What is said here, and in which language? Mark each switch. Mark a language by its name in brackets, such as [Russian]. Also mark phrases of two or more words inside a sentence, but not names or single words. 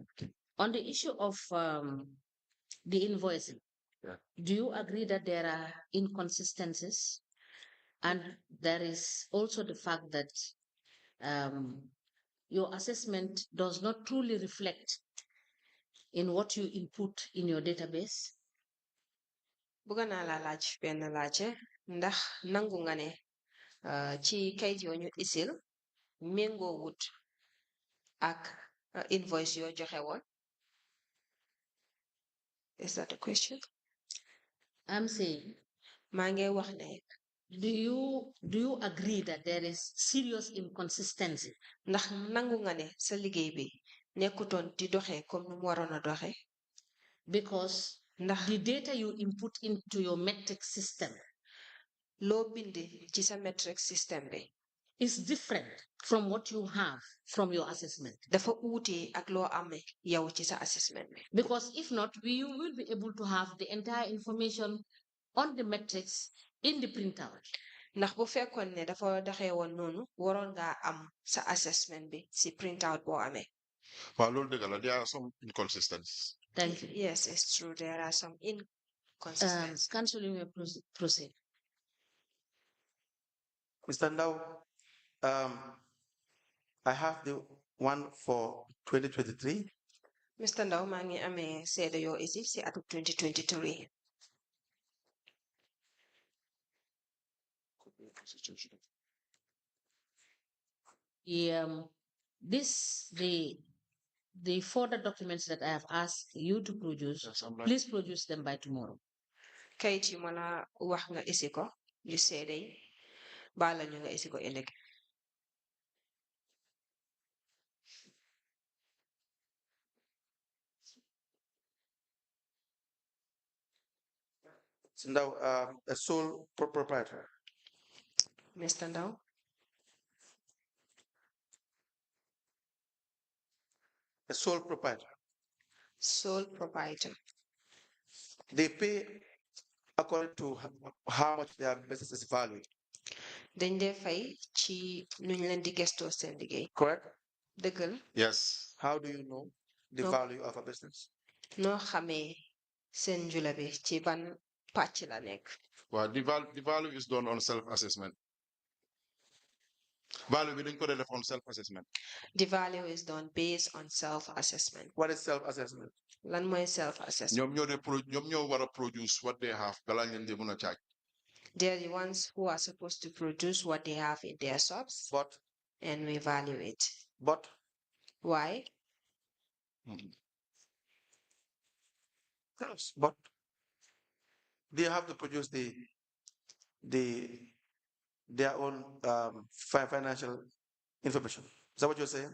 [English] On the issue of the invoicing, Yeah. do you agree that there are inconsistencies? And there is also the fact that your assessment does not truly reflect in what you input in your database? [Wolof] Bëgg naa la laaj benn laaje ndax nangu nga ne ci kayit yoo ñu isil méngoo wut ak invoice yoo joxe woon. [English] Is that a question? I'm saying, [Wolof] maa ngi wax ne [English] do you agree that there is serious inconsistency? [Wolof] ndax nangu nga ne sa liggéey bi nekkutoon di doxee comme nu mu waroon a doxee. [English] Because the data you input into your metric system [Wolof] loo bindi ci sa [English] metric system [Wolof] bi [English] is different from what you have from your assessment. [Wolof] dafa uute ak loo amee yow ci sa assessment bi. [English] Because if not, you will be able to have the entire information on the metrics in the printout. [Wolof] ndax bu fekkoon ne dafa doxee woon noonu waroon ngaa am sa assessment bi si printout boo amee. [English] Well, Lord, there are some inconsistencies. Thank you. Yes, it's true. There are some inconsistencies. Council, you may proceed. Mr. Ndao, I have the one for 2023. Mr. [Wolof] Ndao, maa ngi amee seede yoo isi si atum 2023. [English] The further documents that I have asked you to produce, Yes, I'm like, please produce them by tomorrow. [Wolof] Kayit yu ma la wax nga isi ko yu seede yi baala ñu nga isi ko ëllëg. [English] Ndao, a sole proprietor. Mr. Ndao, A sole proprietor. sole proprietor. They pay according to how much their business is valued. [Wolof] dañ dee fay ci nuñ leen di gëstoo seen liggéey. [English] Correct? [Wolof] dëgg la. [English] yes. How do you know the No. value of a business? [Wolof] noo xamee seen njula bi ci ban pàcc la nekk. [English] Well, the value is done on self-assessment. [Wolof] Value bi dañ ko def [English] on self-assessment. The value is done based on self-assessment. What is self-assessment? [Wolof] Lan mooy self-assessment. ñoom ñoo war a produce [English] what they have [Wolof] balaa ngeen di mën a charge. [English] They're the ones who are supposed to produce what they have in their shops, and we value it. But Why? yes, but they have to produce their own financial information. Is that what you're saying?